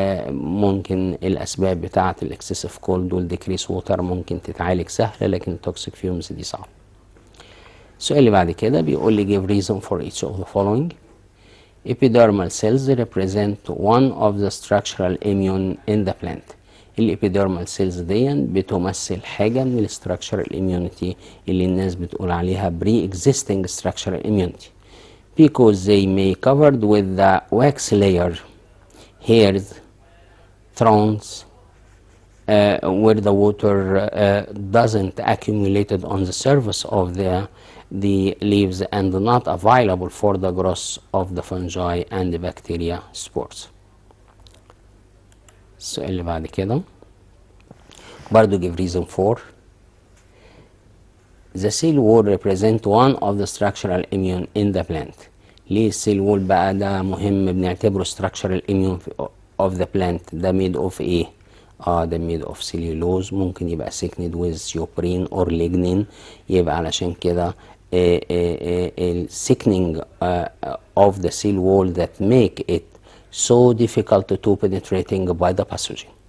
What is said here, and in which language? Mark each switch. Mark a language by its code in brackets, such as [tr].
[ar] ممكن الأسباب بتاعة الإكسسيف كولد والديكريس ووتر ممكن تتعالج سهلة، لكن التوكسيك فيومز دي صعب. السؤال اللي بعد كده بيقول لي [en] give reason for each of the following. Epidermal cells represent one of the structural immune in the plant. [ar] الابيديرمال سيلز دي بتمثل حاجه من الستراكشرال اميونيتي اللي الناس بتقول عليها بري اكزيستنج [en] structural immunity because they may covered with the wax layer, hairs, thorns, where the water doesn't accumulated on the surface of the leaves and not available for the growth of the fungi and the bacteria spores. [ar] السؤال اللي بعد كده برضو [en] give reason for. The cell wall represent one of the structural immune in the plant. [ar] ليه السيل وول بقى ده مهم بنعتبره [en] structural immune of the plant؟ ده made of ايه؟ ده made of cellulose، ممكن يبقى thickened with suberin or lignin، يبقى علشان كده thickening of the cell wall that make it so difficult to penetrating by the pathogen.